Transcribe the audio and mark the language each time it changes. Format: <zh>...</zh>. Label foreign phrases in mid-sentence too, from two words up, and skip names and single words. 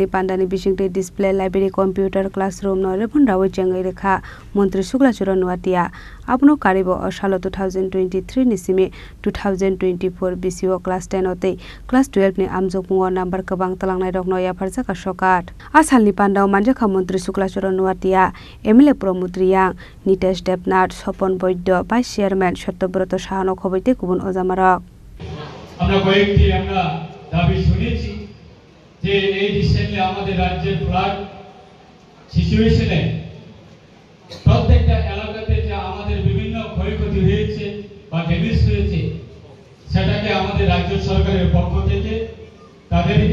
<trp>Pandani Bishingde</trp> <en>Display Library Computer Classroom</en> <trp>no Repundawi Chengai Rekha Mantri Suklachara Nuatia Apno Karibo Osalo 2023 Nisimi 2024 BCO Class 10 ote Class 12 ni Amjokmungo number Kabang Talangnai Rokno Yaparjaka Sokat Asalni Pandao Manjaka Mantri Suklachara Nuatia MLA Promutriang Nitesh Debnath Sopon Boydo by Chairman Satyabroto Saha Khoboite Kubun Ojamarok</trp> <bn>আমরা কয়েকটি আমরা দাবি শুনেছি যে এই রিসেন্টলি আমাদের রাজ্যের</bn> <en>flood situation</en> <bn>প্রত্যেকটা এলাকাতে যে আমাদের বিভিন্ন ক্ষয়ক্ষতি হয়েছে বা ড্যামেজ হয়েছে সেটাকে আমাদের রাজ্য সরকারের পক্ষ থেকে তাদেরকে</bn>